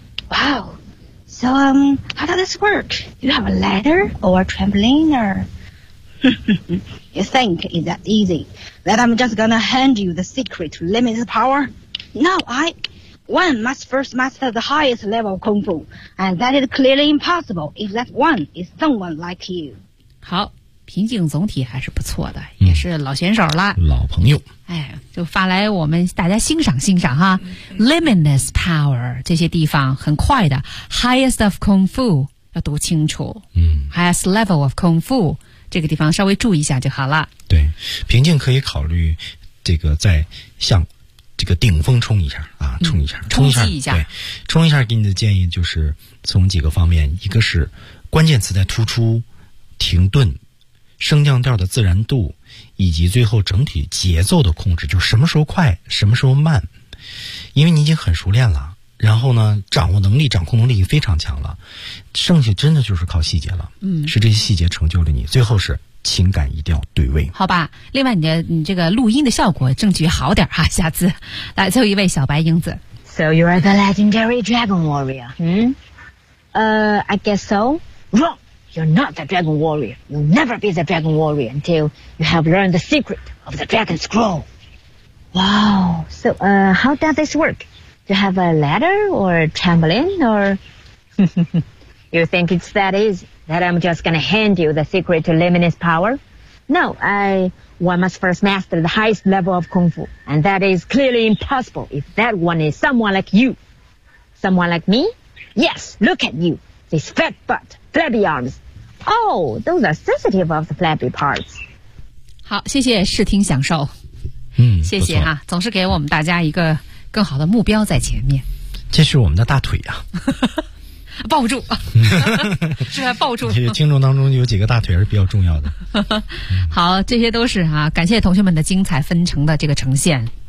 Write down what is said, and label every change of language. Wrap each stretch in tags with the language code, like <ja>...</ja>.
<en>Wow. So, how does this work? You have a ladder or a trampoline? Or... you think it's that easy? That I'm just gonna hand you the secret to limit the power? No, One must first master the highest level of kung fu, and that is clearly impossible if that one is someone like you.</en> <zh>好，平静总体还是不错的，也是老选手了，老朋友。哎，就发来我们大家欣赏欣赏哈。</zh> <en>Limitless power</en> <zh>这些地方很快的 ，</zh> <en>highest of kung fu</en> <zh>要读清楚。</zh> <en>Highest level of kung fu</en> <zh>这个地方稍微注意一下就好了。对，平静可以考虑这个再向。这个顶峰冲一下啊，冲一下，冲击一下，对，冲一下。给你的建议就是从几个方面，一个是关键词在突出、停顿、升降调的自然度，以及最后整体节奏的控制，就是什么时候快，什么时候慢。因为你已经很熟练了，然后呢，掌握能力、掌控能力非常强了，剩下真的就是靠细节了。是这些细节成就了你。最后是。情感一定要对位，好吧。另外你这个录音的效果证据好点哈，下次来。最后一位小白英子。</zh> <en>So you are the legendary dragon warrior, I guess so. Wrong, you're not the dragon warrior. You'll never be the dragon warrior until you have learned the secret of the dragon scroll. Wow, so how does this work? Do you have a ladder or a trampoline or you think it's that easyThat I'm just gonna hand you the secret to limitless power? No, one must first master the highest level of kung fu, and that is clearly impossible if that one is someone like you. Someone like me? Yes, look at you. This fat butt, flabby arms. Oh, those are sensitive of the flabby parts.</en> <zh>好，谢谢视听享受。谢谢啊，总是给我们大家一个更好的目标在前面。这是我们的大腿啊。抱住，是在抱住。这听众当中有几个大腿是比较重要的。好，这些都是啊，感谢同学们的精彩纷呈的这个呈现。</zh>